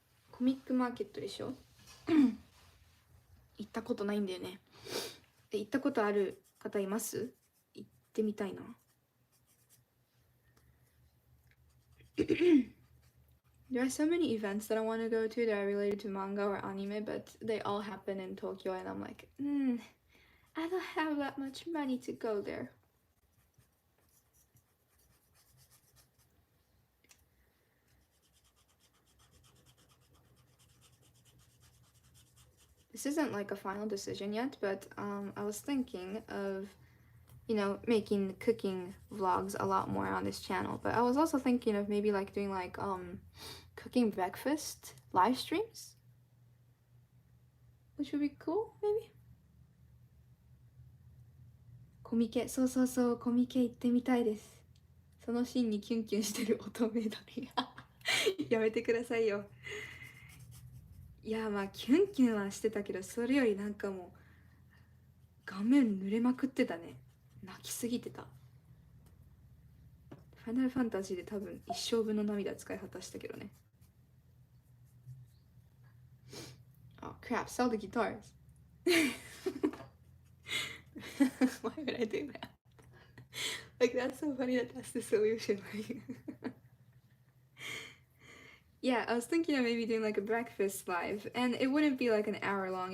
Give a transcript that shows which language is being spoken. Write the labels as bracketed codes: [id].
[ja] コミックマーケットでしょ行ったことないんだよね。行ったことある方います？行ってみたいな。 [en] There are so many events that I want to go to that are related to manga or anime, but they all happen in Tokyo, and I'm like, I don't have that much money to go there. This isn't like a final decision yet, but I was thinking of making cooking vlogs a lot more on this channel, but I was also thinking of maybe like doing like cooking breakfast live streams, which would be cool, maybe. [ja] コミケ、そうそうそう、コミケ行ってみたいです。そのシーンにキュンキュンしてる乙女だね。やめてくださいよ。いや、まあキュンキュンはしてたけど、それよりなんかもう顔面濡れまくってたね。泣きすぎてた。ファイナルファンタジーで多分一生分の涙使い果たしたけどね。 [en] Oh crap, sell the guitars. Why would I do that? Like, that's so funny that that's the solution. Yeah, I was thinking of maybe doing like a breakfast live, and it wouldn't be like an hour long.